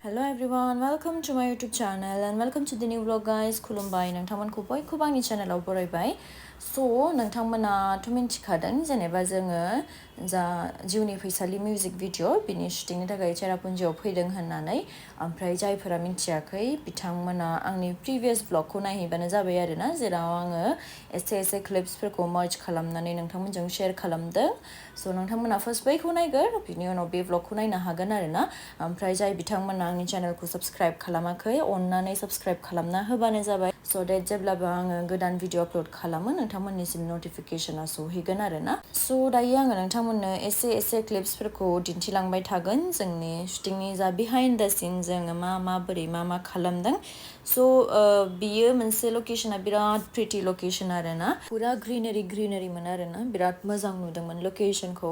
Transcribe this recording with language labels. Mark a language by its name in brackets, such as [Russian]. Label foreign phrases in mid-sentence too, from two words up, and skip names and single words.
[English] Hello everyone, welcome to my YouTube channel and welcome to the new vlog guys. [Bodo] खुलुमबाय नोंथांमोनखौ बयखौबो आंनि चेनेलाव बरायबाय. So नोंथांमोनाथ' मिन्थिखादों जेनेबा जोङो जा जिउनि फैसालि [English] music video [Bodo] बिनि शुटिंनि थाखाय चेरापुन्जियाव फैदों होननानै ओमफ्राय जायफोरा मिन्थियाखै बिथांमोना आंनि प्रिभियास ब्लगखौ नायहैबानो जाबाय आरोना जेराव आङो एसे क्लिप्सफोरखौ मार्ज खालामनानै नोंथांमोनजों शेयार खालामदों. So नोंथांमोना फार्स्ट बैखौ नायगोर बिनि उनाव बे ब्लगखौ नायनो हागोन आरोना. ओमफ्राय जाय बिथांमोना आंनि चेनेलखौ साबस्क्राइब खालामाखै अन्नानै साबस्क्राइब खालामना होबानो जाबाय [English] so that [Bodo] जेब्लाबो आङो गोदान भिडिअ अपलोड खालामो नोंथांमोननिसिम नटिफिकेशना सहैगोन आरोना. So दायो आङो नोंथांमोननो एसे क्लिप्सफोरखौ दिन्थिलांबाय थागोन जोंनि शुटिंनि जा [English] behind the scene [Bodo] जोङो माबोरै मा खालामदों. So बियो मोनसे लकेशना बिराद [English] pretty location [Bodo] आरोना पुरा ग्रिनारिमोन आरोना बिराद मोजां नुदोंमोन लकेशनखौ.